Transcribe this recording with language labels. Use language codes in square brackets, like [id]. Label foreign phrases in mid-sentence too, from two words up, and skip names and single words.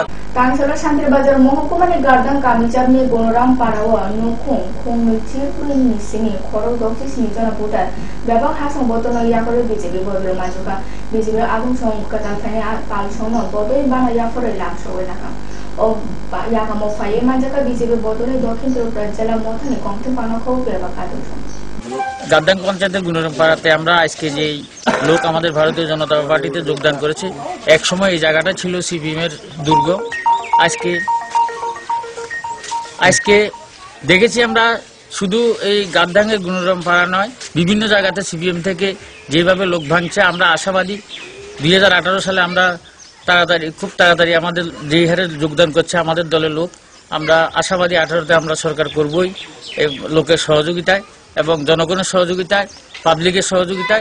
[trp] कांसला शांतिबाजार महकुमानि गार्दां कामिजाबनि गणराम पाराव नखुं खुंनि चिरपुरिनि सिनि खरो दक्ति सिनि जना भोटार बेबाक हासं बतन याफोर बीजेपी बदल माजुका बीजेपी आगुं सं कतालथानि पालसं बदल बाना याफोर लाखसवे नाका ओ याकामो फाये मानजाका बीजेपी बदल दक्षिण त्रिपुरा জেলা মথানি কংটি পানাখো বেবাক আদর্শ [bn] গাদ্দাং পঞ্চায়েতের গুণরাম পাড়াতে আমরা আজকে যে লোক আমাদের ভারতীয় জনতা পার্টিতে যোগদান করেছে, এক সময় এই জায়গাটা ছিল সিপিএম এর দুর্গ। আজকে দেখেছি আমরা শুধু এই গাদ্দাংয়ের গুণরাম পাড়া নয়, বিভিন্ন জায়গাতে সিপিএম থেকে যেভাবে লোক ভাঙছে, আমরা আশাবাদী 2018 সালে আমরা খুব তাড়াতাড়ি আমাদের যেই হারে যোগদান করছে আমাদের দলের লোক, আমরা আশাবাদী 18তে আমরা সরকার করবই এই লোকের সহযোগিতায় এবং জনগণের সহযোগিতায়, পাবলিকের সহযোগিতায়।